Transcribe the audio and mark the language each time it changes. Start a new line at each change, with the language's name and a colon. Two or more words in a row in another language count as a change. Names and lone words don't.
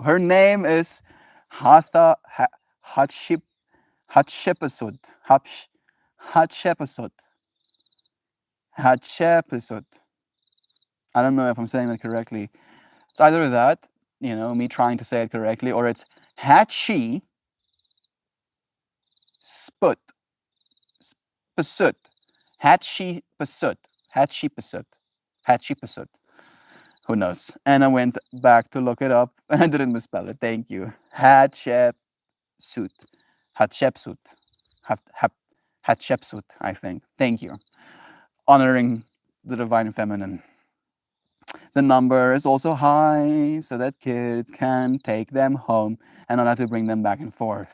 English: Her name is Hatshepsut. Hatshepsut. Hatshepsut. I don't know if I'm saying that correctly. It's either that, me trying to say it correctly, or it's Hatshi Sput. Pasut. Hatshi Pasut. Hatshi Pasut. Hatshi Pasut. Who knows? And I went back to look it up and I didn't misspell it. Thank you. Hatshepsut. Hatshepsut. Hatshepsut, I think. Thank you. Honoring the divine feminine. The number is also high so that kids can take them home and not have to bring them back and forth.